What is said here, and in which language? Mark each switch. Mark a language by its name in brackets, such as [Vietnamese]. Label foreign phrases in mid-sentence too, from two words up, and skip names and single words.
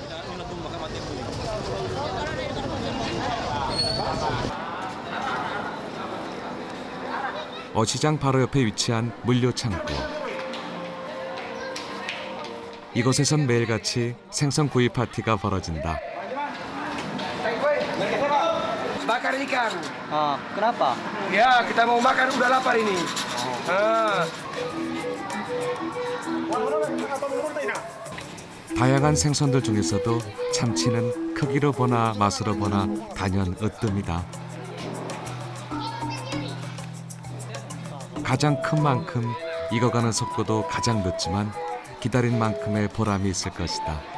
[Korean] 어시장 바로 옆에 위치한 물류 창고. 이곳에선 매일같이 생선 구이 파티가 벌어진다. [Indonesian] Bakar ikan. Kenapa? Ya, kita mau makan, udah lapar ini. [Korean] 다양한 생선들 중에서도 참치는 크기로 보나 맛으로 보나 단연 으뜸이다. 가장 큰 만큼 익어가는 속도도 가장 늦지만 기다린 만큼의 보람이 있을 것이다.